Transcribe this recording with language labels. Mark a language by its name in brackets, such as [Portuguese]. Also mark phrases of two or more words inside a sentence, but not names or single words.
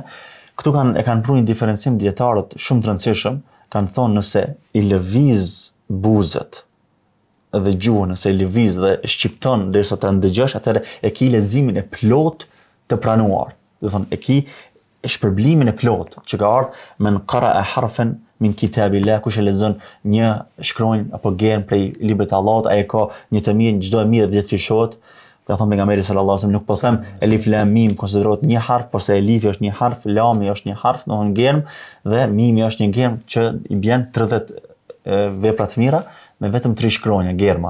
[Albanian] Këtu e kanë pru një diferencim dietarët shumë të rëndësishëm, kanë thonë nëse I lëviz buzët dhe gjuhën, nëse I lëviz dhe shqipton derisa ta ndëgjosh, atëherë e ki leximin e plot të pranuar. Do thonë e ki shpërblimin e plot, që ka ardhur [Arabic] من قرأ حرفا من كتاب الله, [Albanian] kush e lexon një shkronjë apo germ prej librit të Allahut, ai ka një të mirë, çdo e mirë 10 fishohet. Ka thonë pejgamberi [Arabic] صلى الله عليه وسلم, [Albanian] nuk po them [Arabic] ألف لام ميم [Albanian] konsiderohet një harf, por se elifi është një harf, lami është një harf, domthon germ, dhe mimi është një germ që I bën 30 vepra të mira me vetëm 3 shkronja germa.